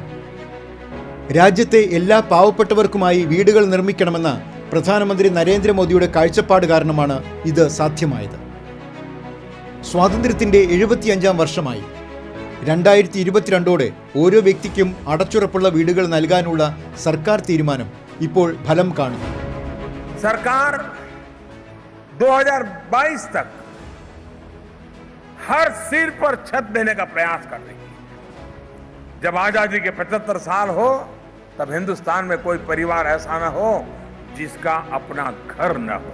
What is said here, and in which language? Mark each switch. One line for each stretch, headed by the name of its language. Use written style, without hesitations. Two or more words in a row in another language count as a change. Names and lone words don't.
Malayalam: രാജ്യത്തെ എല്ലാ പാവപ്പെട്ടവർക്കുമായി വീടുകൾ നിർമ്മിക്കണമെന്ന പ്രധാനമന്ത്രി നരേന്ദ്രമോദിയുടെ കാഴ്ചപ്പാട് കാരണമാണ് ഇത് സാധ്യമായത്. സ്വാതന്ത്ര്യത്തിൻ്റെ 75-ാം വർഷമായി 2022 ഓരോ വ്യക്തിക്കും അടച്ചുറപ്പുള്ള വീടുകൾ നൽകാനുള്ള സർക്കാർ തീരുമാനം ഇപ്പോൾ ഫലം കാണുന്നു.
Hindi: सरकार 2022 तक हर सिर पर छत देने का प्रयास कर रही है. जब आजादी के 75 साल हो तब हिंदुस्तान में कोई परिवार ऐसा न हो जिसका अपना घर न हो.